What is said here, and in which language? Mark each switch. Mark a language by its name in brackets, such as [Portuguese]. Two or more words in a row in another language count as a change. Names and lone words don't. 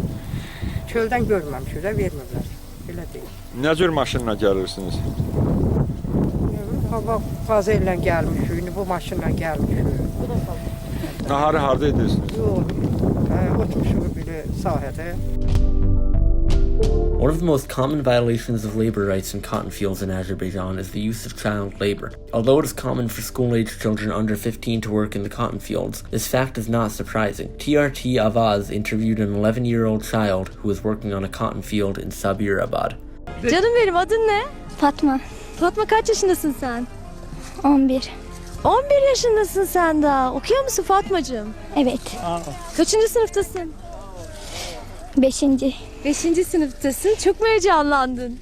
[Azerbaijani] Çöldən görməmişik də, vermirlər. Elə deyil. Nə cür maşınla gəlirsiniz? Hava qazı ilə gəlmişik, bu maşınla gəlmişik. Naharı harda edirsiniz? Yox, oturmuşuq belə sahədə. [English] One of the most common violations of labor rights in cotton fields in Azerbaijan is the use of child labor. Although it is common for school-aged children under 15 to work in the cotton fields, this fact is not surprising. TRT Avaz interviewed an 11-year-old child who was working on a cotton field in Sabirabad. [Turkish] Canım benim, adın ne? Fatma, Fatma, kaç yaşındasın sen? 11. 11 yaşındasın sen daha. Okuyor musun Fatmacığım? Evet. Kaçıncı sınıftasın? 5. 5. sınıftasın. Çok mu heyecanlandın?